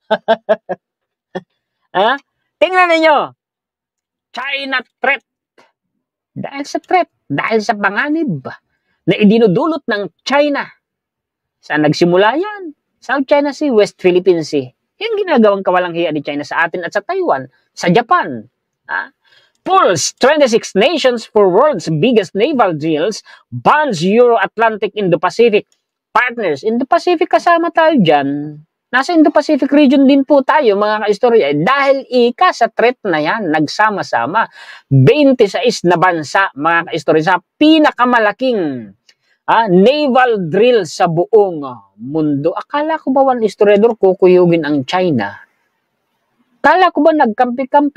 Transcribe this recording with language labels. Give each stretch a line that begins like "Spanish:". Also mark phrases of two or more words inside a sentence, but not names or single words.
Filipino: Tingnan ninyo.
English: China threat.
Filipino: Dahil sa panganib na idinudulot ng China. Saan nagsimula yan? South China Sea, West Philippine Sea. Yung ginagawang kawalang hiya ni China sa atin at sa Taiwan, sa Japan.
English: Pulls 26 nations for world's biggest naval drills, bonds Euro-Atlantic Indo-Pacific partners.
Filipino: Indo-Pacific kasama tayo dyan. Nasa Indo-Pacific region din po tayo, mga kaistorya. Dahil sa threat na yan, nagsama-sama. 26 na bansa, mga kaistorya, sa pinakamalaking
English: naval drill
Filipino: sa buong mundo. Akala ko ba, one historiador, kukuyugin ang China? Akala ko ba nagkampi-kampi?